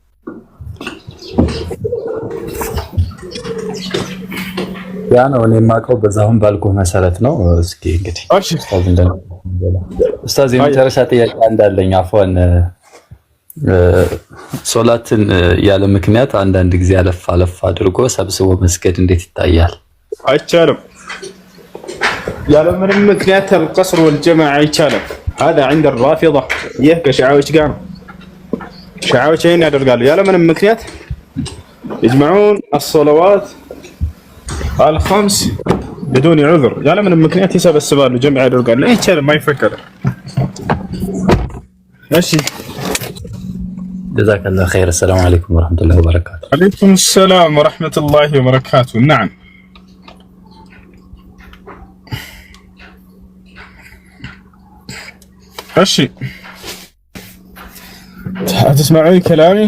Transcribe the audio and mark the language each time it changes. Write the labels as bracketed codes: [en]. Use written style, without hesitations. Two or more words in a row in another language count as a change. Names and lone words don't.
[am] ያ ነው እኔ የማውቀው በዛሁን ባልኩ መሰረት ነው። እስኪ እንግዲህ ኡስታዝ የመጨረሻ ጥያቄ እንዳለኝ አፎን ሶላትን ያለ ምክንያት አንዳንድ ጊዜ አለፍ አድርጎ ሰብስቦ መስገድ እንዴት ይታያል? አይቻልም። ያለ ምንም ምክንያት [ar] القصر والجمع [am] አይቻልም። [ar] هذا عند الرافضة [am] ይህ ከሺዓዎች ጋር ነው። ሺዓዎች ይሄን ያደርጋሉ። ያለ ምንም ምክንያት [ar] يجمعون الصلوات الخمس بدون عذر [am] ያለ ምንም ምክንያት ይሰበስባሉ፣ ጀምዕ ያደርጋሉ። አይቻልም፣ አይፈቀድም። እሺ [ar] جزاك الله خير. السلام عليكم ورحمة الله وبركاته. عليكم السلام ورحمة الله وبركاته. نعم أشي هتسمعون كلامي؟